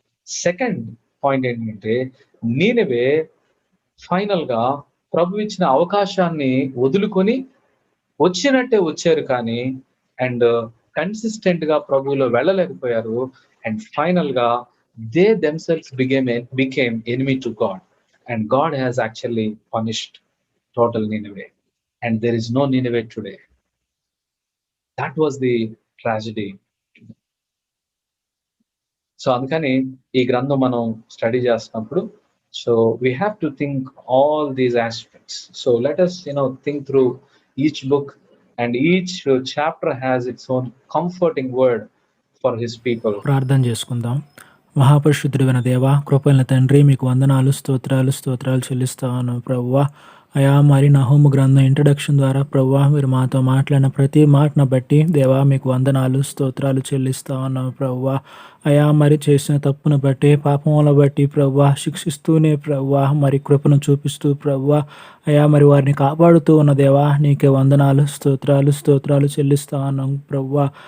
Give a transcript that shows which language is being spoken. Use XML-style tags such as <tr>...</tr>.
<te>Second point ఏంటంటే, నీనెవే final గా ప్రభు ఇచ్చిన అవకాశాన్ని వదులుకొని వచ్చినట్టే వచ్చారు, కానీ అండ్ కన్సిస్టెంట్ గా ప్రభువులో వెళ్ళలేకపోయారు.</te> <en>And final గా they themselves became enemy to God, and God has actually punished total Nineveh, and there is no Nineveh today. That was the tragedy.</en> <te>So అందుకని ఈ గ్రంథం మనం స్టడీ చేస్తున్నప్పుడు,</te> <en>so we have to think all these aspects. So let us think through each book, and each chapter has its own comforting word for his people.</en> <te>ప్రార్థన చేసుకుందాం. మహాపరిశుద్ధుడైన దేవా, కృపైన తండ్రి, మీకు వందనాలు, స్తోత్రాలు చెల్లిస్తాను ప్రభువా. అయా, మరి నహూము గ్రంథం ఇంట్రడక్షన్ ద్వారా ప్రభువా మీరు మాతో మాట్లాడిన ప్రతి మాటను బట్టి దేవా మీకు వందనాలు, స్తోత్రాలు చెల్లిస్తా ఉన్నాము ప్రభువా. అయా, మరి చేసిన తప్పును బట్టి, పాపముల బట్టి ప్రభువా శిక్షిస్తూనే ప్రభువా మరి కృపను చూపిస్తూ ప్రభువా అయా మరి వారిని కాపాడుతూ ఉన్న దేవా నీకే వందనాలు, స్తోత్రాలు చెల్లిస్తా ఉన్నాం ప్రభువా.</te>